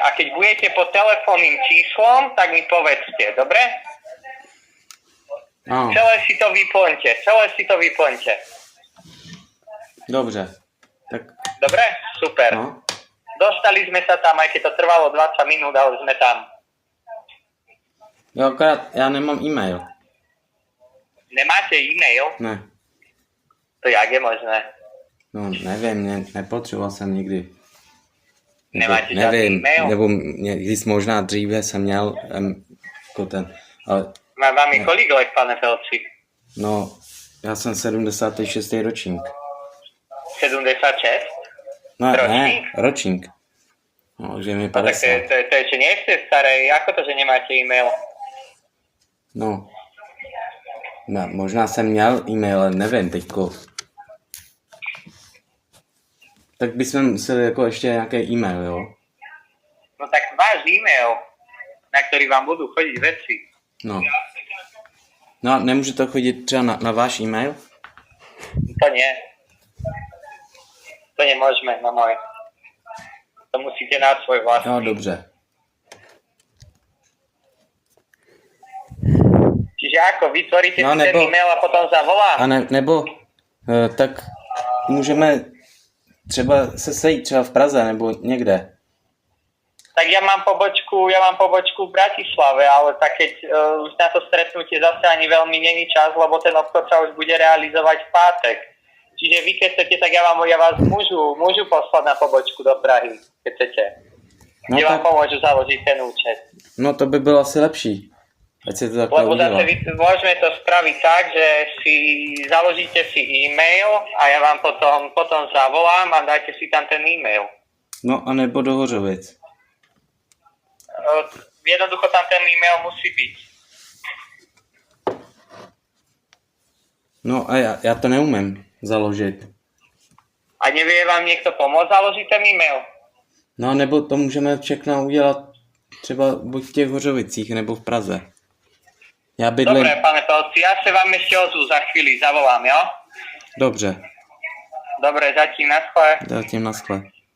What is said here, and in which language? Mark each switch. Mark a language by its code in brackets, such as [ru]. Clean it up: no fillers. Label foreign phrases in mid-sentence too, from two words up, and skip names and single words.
[sk] A keď budete po telefónnym číslom, tak mi povedzte, dobre? [cs] Ano, [sk] Celé si to vyplňte. [cs] dobře. Tak, [sk] Dobre? Super. [cs] no. [sk] Dostali sme sa tam, aj keď to trvalo 20 minút, ale sme tam. [cs] Jo, akorát já nemám e-mail. [sk] Nemáte e-mail? [cs] Ne. [sk] To jak je možné? [cs] No, nevím, nepotřeboval jsem nikdy. Nemáte žádný nevím, e-mail? nebo když možná dříve jsem měl jako ten, ale Vám je kolik let, pane Felci? no, já jsem 76. ročník. 76? No, Ročník? ne, ročník. No, takže mi [sk] No tak [cs] 50. [sk] to ešte nie ste staré. Ako to, že nemáte e-mail? [cs] No, možná jsem měl e-mail, ale nevím teďko. Tak bychom museli jako ještě nějaký e-mail, jo? [sk] No tak váš e-mail, na ktorý vám budú chodiť veci. [cs] No. No a nemůže to chodit třeba na váš e-mail? [sk] To nie. To nemôžeme, na môj. To musíte na svoj vlastný. [cs] No, dobře. [sk] Čiže ako, vytvoríte [cs] No, [sk] si ten [cs] nebo- [sk] e-mail a potom zavolám? [cs] A nebo tak můžeme třeba se sejít třeba v Praze nebo někde. [sk] Tak ja mám pobočku v Bratislave, ale tak keď už na to stretnutie zase ani veľmi není čas, lebo ten obchod sa už bude realizovať v pátek. Čiže vy keď chcete, tak ja vás môžu poslať na pobočku do Prahy, keď chcete. [cs] No, [sk] Kde vám [cs] tak, [sk] pomôžu založiť ten účet. [cs] no to by bylo asi lepší. Ať se to takhle [sk] Lebo [cs] udělá. [sk] zase môžeme to spraviť tak, že si založíte si e-mail a ja vám potom zavolám a dáte si tam ten e-mail. [cs] No a nebo do Hořovic. [sk] Jednoducho tam ten e-mail musí byť. [cs] No a já to neumím založit. [sk] A nevie vám niekto pomôcť založiť ten e-mail? [cs] No nebo to můžeme všechno udělat třeba buď v těch Hořovicích nebo v Praze. Já bydlím... [sk] Dobre, pane Pelci, ja sa vám ešte ozvu za chvíli, zavolám, jo? [cs] Dobře, [sk] Dobre, zatím, naschle. [cs] zatím naschle.